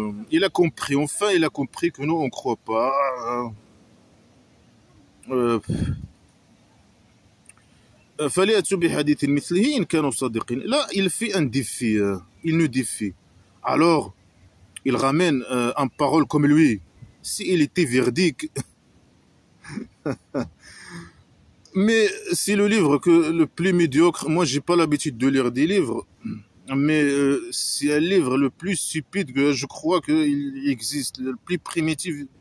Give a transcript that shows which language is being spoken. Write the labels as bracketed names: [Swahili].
[French] Il a compris. Enfin, il a compris que nous, on ne croit pas. [Arabic] فليأتوا بحديث مثله إن كانوا صادقين. [French] Là, il fait un défi. Il nous défie. Alors, il ramène en parole comme lui. S'il était véridique. Mais c'est le livre le plus médiocre. Moi, j'ai pas l'habitude de lire des livres. Mais c'est un livre le plus stupide que je crois qu'il existe. Le plus primitif.